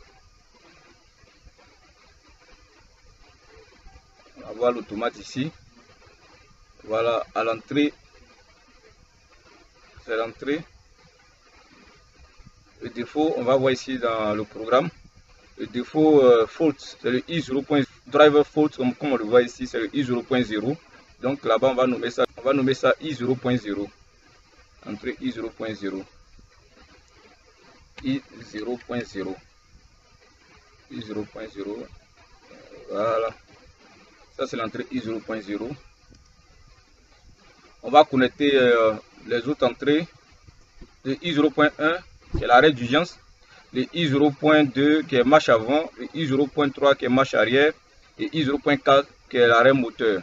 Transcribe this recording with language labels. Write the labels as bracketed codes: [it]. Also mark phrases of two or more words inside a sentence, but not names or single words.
[fr] On envoie l'automate ici. Voilà, à l'entrée. C'est l'entrée. Le défaut, on va voir ici dans le programme. Le défaut fault, c'est le i0. [en] Driver fault, [fr] comme on le voit ici, c'est le i0.0. Donc là-bas, on va nommer ça i0.0. Entrée i0.0. i0.0. i0.0. Voilà. Ça, c'est l'entrée i0.0. On va connecter les autres entrées. Le i0.1 qui est l'arrêt d'urgence, le i0.2 qui est marche avant, le i0.3 qui est marche arrière et i0.4 qui est l'arrêt moteur.